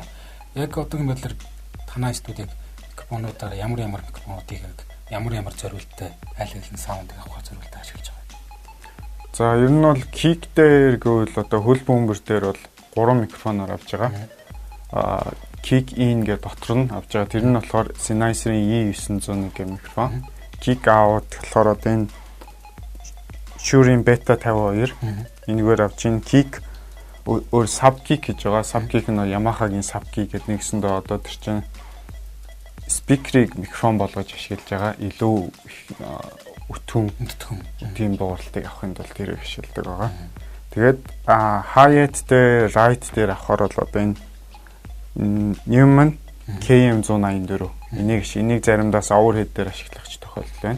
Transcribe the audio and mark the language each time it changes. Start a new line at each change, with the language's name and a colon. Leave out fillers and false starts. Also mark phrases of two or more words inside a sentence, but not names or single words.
Mongolian: Яг одоогийн байдлаар танай студид микрофонуудаар ямар микрофонуудыг ямар зориулттай аль аль нь саундыг авах зориултаа ашиглаж байгаа. За ер нь бол kick дээр гэвэл одоо хөл бөмбөр дээр бол 3 микрофоноор авч байгаа.
English: Kick in
Mongolian: гэдэг дотор нь авч байгаа. Тэр нь болохоор Sennheiser-ийн E901 гэх микрофон.
English: Kick out
Mongolian: болохоор одоо энэ Shure-ийн Beta 52 энэгээр авч ийн. Kick өөр
English: sub kick
Mongolian: гэж байгаа.
English: Sub kick
Mongolian: нь Yamaha-гийн
English: sub kick
Mongolian: гэдэг нэгсэндээ одоо тэр чинь спикерийг микрофон болгож ашиглаж байгаа. Илүү өтгөн тийм дууралтыг авахын тулд тэрийг ашигладаг байгаа. Тэгээд hi-hat дээр, right дээр авахаар бол одоо энэ Neumann KM184 энийг заримдаас overhead дээр ашиглах тохиолдол байна.